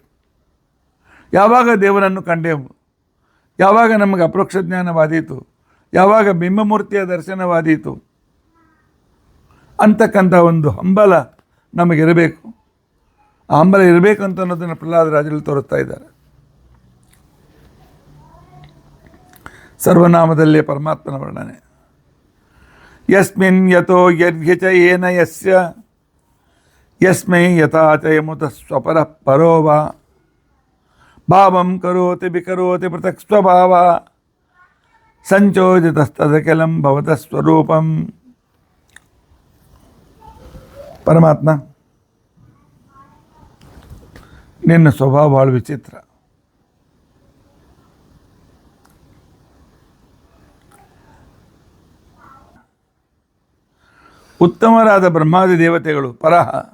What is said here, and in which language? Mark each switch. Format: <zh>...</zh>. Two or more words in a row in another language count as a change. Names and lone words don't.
<kn>ಯಾವಾಗ ದೇವರನ್ನು ಕಂಡೆವು, ಯಾವಾಗ ನಮಗೆ ಅಪರೋಕ್ಷ ಜ್ಞಾನವಾದೀತು, ಯಾವಾಗ ಬಿಂಬಮೂರ್ತಿಯ ದರ್ಶನವಾದೀತು ಅಂತಕ್ಕಂಥ ಒಂದು ಹಂಬಲ ನಮಗಿರಬೇಕು. ಆ ಹಂಬಲ ಇರಬೇಕು ಅಂತ ಅನ್ನೋದನ್ನು ಪ್ರಹ್ಲಾದರಾಜರು ತೋರಿಸ್ತಾ ಇದ್ದಾರೆ. ಸರ್ವನಾಮದಲ್ಲಿ ಪರಮಾತ್ಮನ ವರ್ಣನೆ.</kn> <sa>ಯಸ್ಮಿನ್ ಯತೋ ಯರ್ಘ್ಯಚ ಏನ ಯಸ್ಯ ಯಸ್ಮೈ ಯಥಾ ಚ ಯಮುತ ಸ್ವಪರ ಪರೋ ವಾ ಭಾವಂ ಕರೋತಿ ವಿಕರೋತಿ ಪೃಥಕ್ ಸ್ವಭಾವ ಸಂಚೋದಿತಸ್ತದಖಿಲಂ ಭವತಃ ಸ್ವರೂಪಂ.</sa> <kn>ಪರಮಾತ್ಮ, ನಿನ್ನ ಸ್ವಭಾವ ಭಾಳ ವಿಚಿತ್ರ. ಉತ್ತಮರಾದ ಬ್ರಹ್ಮಾದಿ ದೇವತೆಗಳು ಪರಹ,</kn>